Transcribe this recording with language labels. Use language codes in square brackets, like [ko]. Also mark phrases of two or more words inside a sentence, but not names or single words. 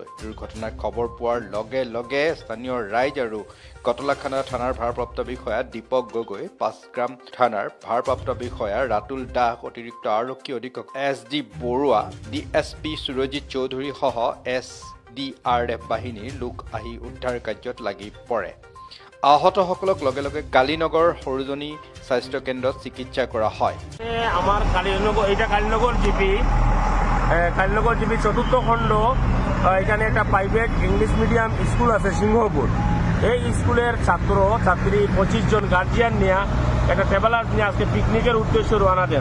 [as] দুৰ্ঘটনাৰ খবৰ পোৱাৰ লগে লগে স্থানীয় ৰাইজ আৰু কটলাখানা থানাৰ ভাৰপ্ৰাপ্ত বিষয়া দীপক গগৈ, পাঁচগ্ৰাম থানাৰ ভাৰপ্ৰাপ্ত বিষয়া ৰাতুল দাস, অতিৰিক্ত আৰক্ষী অধীক্ষক SD বৰুৱা, DSP সুৰজিৎ চৌধুৰী সহ SDRF বাহিনীৰ লোক আহি উদ্ধাৰ কাৰ্যত লাগি পৰে। আহতসকলক লগে লগে কালীনগৰ সৰোজনী স্বাস্থ্য কেন্দ্ৰত চিকিৎসা কৰা হয়। [bn] আমার কালীনগর জিপি চতুর্থ খণ্ড, এখানে একটা [en] private English medium school [bn] আছে সিংহপুর। এই স্কুলের ছাত্র ছাত্রী 25 জন গার্জিয়ান নিয়ে একটা ট্রাভেলার নিয়ে আজকে পিকনিকের উদ্দেশ্যে রওনা দেন।